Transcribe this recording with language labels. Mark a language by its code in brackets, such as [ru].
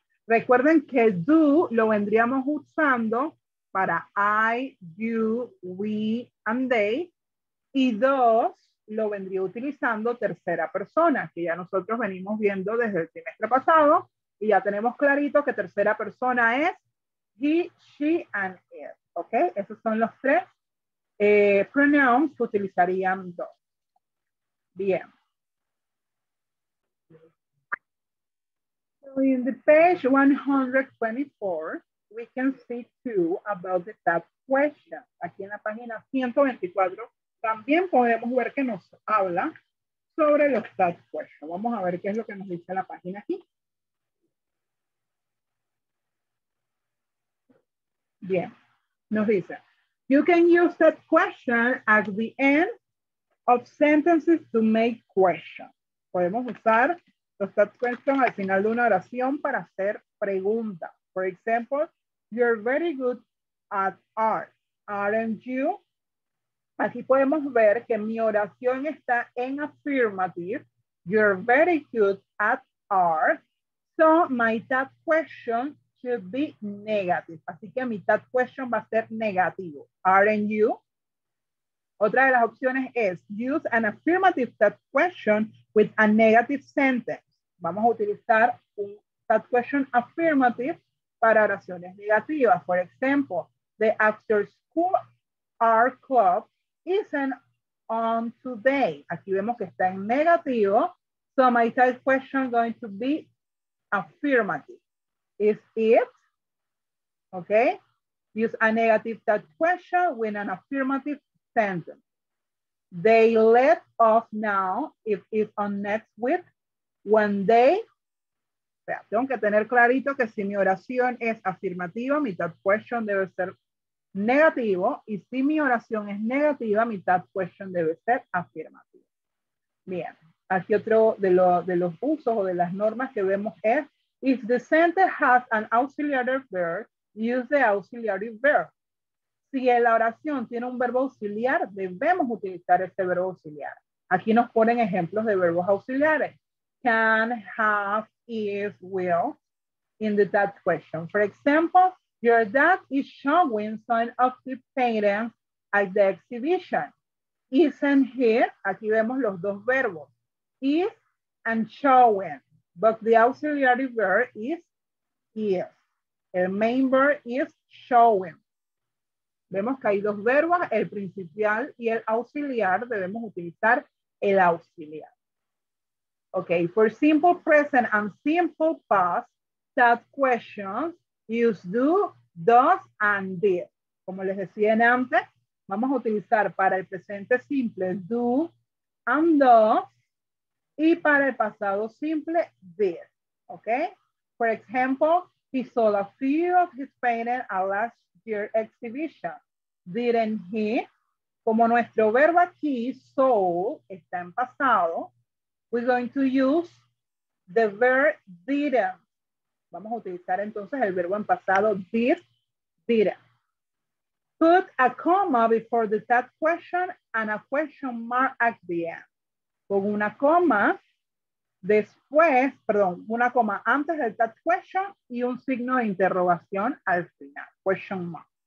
[es] Recuerden que do lo vendríamos usando para I, you, we, and they, y does lo vendría utilizando tercera persona, que ya nosotros venimos viendo desde el trimestre pasado, y ya tenemos clarito que tercera persona es he, she, and it, ¿ok? Esos son los tres pronouns que utilizarían dos. Bien. [en] So in the page 124, we can see too about the tag question. [es] Aquí en la página 124 también podemos ver que nos habla sobre los tag question. Vamos a ver qué es lo que nos dice la página aquí. Bien, nos dice, [en] you can use that question at the end of sentences to make questions. [es] Podemos usar los tag questions al final de una oración para hacer preguntas. [en] For example, you're very good at art, aren't you? [es] Aquí podemos ver que mi oración está en affirmative. [en] You're very good at art. So my tag question should be negative. [es] Así que mi tag question va a ser negativo. [en] Aren't you? [es] Otra de las opciones es [en] use an affirmative tag question with a negative sentence. [es] Vamos a utilizar un tag question affirmative para oraciones negativas. [en] For example, the after school art club isn't on today. [es] Aquí vemos que está en negativo. [en] So my tag question going to be affirmative. Is it? Okay. Use a negative tag question with an affirmative sentence. They let off now if it's on next week. When they, [es] o sea, tengo que tener clarito que si mi oración es afirmativa, mi tag question debe ser negativo, y si mi oración es negativa, mi tag question debe ser afirmativa. Bien, aquí otro de los usos o de las normas que vemos es, [en] if the sentence has an auxiliary verb, [es] use the auxiliary verb. Si la oración tiene un verbo auxiliar, debemos utilizar ese verbo auxiliar. Aquí nos ponen ejemplos de verbos auxiliares. [en] Can, have, is, will, in the tag question. For example, your dad is showing some of the paintings at the exhibition. Isn't he? [es] Aquí vemos los dos verbos. [en] Is and showing. But the auxiliary verb is. El main verb is showing. [es] Vemos que hay dos verbos, el principal y el auxiliar. Debemos utilizar el auxiliar. [en] Okay, for simple present and simple past, tag questions use do, does, and did. [es] como les decía en antes, vamos a utilizar para el presente simple [en] do and does [es] y para el pasado simple did. [en] Okay? For example, he sold a few of his paintings at last year's exhibition. Didn't he? [es] Como nuestro verbo aquí, sold, está en pasado, [en] we're going to use the verb didn't. [es] Vamos a utilizar entonces el verbo en pasado did, didn't. [en] Put a comma before the that question and a question mark at the end. [es] Con una coma después, perdón, una coma antes del that question y un signo de interrogación al final, [en] question mark.